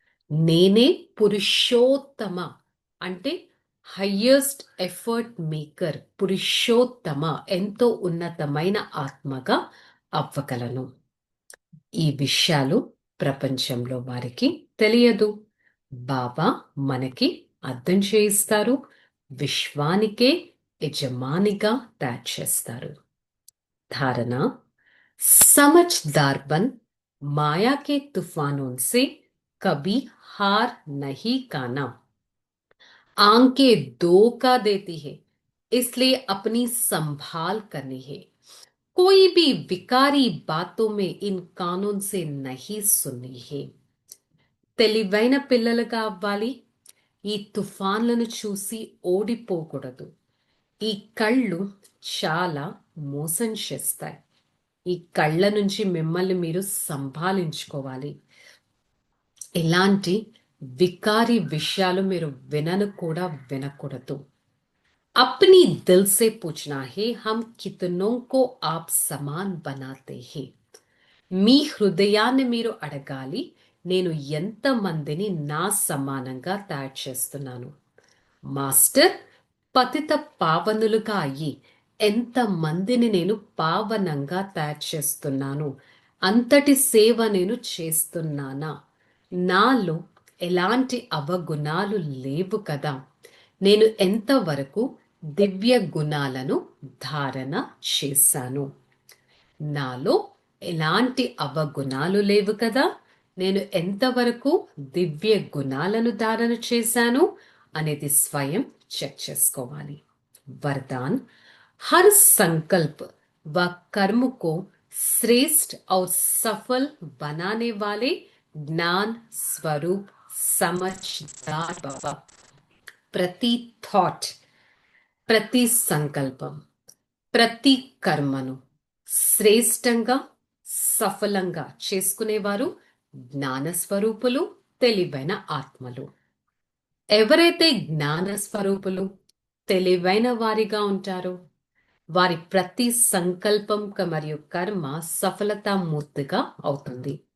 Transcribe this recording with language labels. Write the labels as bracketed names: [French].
[Telugu] నేనే పురుషోత్తమ అంటే highest effort maker, Purushottama ఎంతో ఉన్నతమైన ఆత్మగా అవ్వగలను. ఈ విషయాలు ప్రపంచంలో వారికి తెలియదు. బాబా మనకి అర్థం చేయిస్తారు, విశ్వానికే యజమానిగా తయారు చేస్తారు. [Hindi] धारणा: समझदार बन, माया के तूफानों से कभी हार नहीं खाना। आंखें धोखा देती है, इसलिए अपनी संभाल करनी है। कोई भी विकारी बातों में इन कानून से नहीं सुननी है. [Telugu] తెలివైన పిల్లలుగా అవ్వాలి. ఈ తుఫాన్లను చూసి ఓడిపోకూడదు. ఈ కళ్ళు చాలా మోసం చేస్తాయి. ఈ కళ్ళ నుంచి మిమ్మల్ని మీరు సంభాళించుకోవాలి. ఇలాంటి వికారి విషయాలు మీరు వినను కూడా వినకూడదు. [Hindi] अपनी दिल से पूछना है, हम कितनों को आप समान बनाते हैं. [Telugu] మీ హృదయాన్ని మీరు అడగాలి, నేను ఎంతమందిని నా సమానంగా తయారు చేస్తున్నాను. మాస్టర్, పతిత పావనులుగా అయ్యి ఎంతమందిని నేను పావనంగా తయారు చేస్తున్నాను, అంతటి సేవ నేను చేస్తున్నానా? నాలో ఎలాంటి అవగుణాలు లేవు కదా. నేను ఎంతవరకు దివ్య గుణాలను ధారణ చేశాను? నాలో ఎలాంటి అవగుణాలు లేవు కదా. నేను ఎంతవరకు దివ్య గుణాలను ధారణ చేశాను అనేది స్వయం చెక్ చేసుకోవాలి. [Hindi] वरदान: हर संकल्प व कर्म को श्रेष्ठ और सफल बनाने वाले ज्ञान स्वरूप समझदार भव. [Telugu] ప్రతి థాట్, ప్రతి సంకల్పం, ప్రతి కర్మను శ్రేష్టంగా సఫలంగా చేసుకునేవారు జ్ఞానస్వరూపులు, తెలివైన ఆత్మలు. ఎవరైతే జ్ఞానస్వరూపులు, తెలివైన వారిగా ఉంటారో వారి ప్రతి సంకల్పం మరియు కర్మ సఫలతామూర్తిగా అవుతుంది.